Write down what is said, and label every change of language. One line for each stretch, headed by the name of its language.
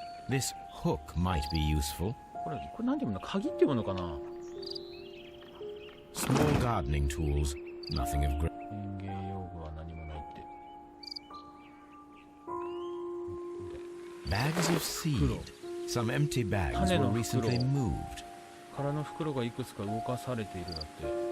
English: This hook might be useful.
Japanese: これなんていうの、鍵っていうのかな。
English: Small gardening tools, nothing of great.
Japanese: 園芸用具は何もないって。
English: Bags of seed. Some empty bags were recently moved.
Japanese: 空の袋がいくつか動かされているだって。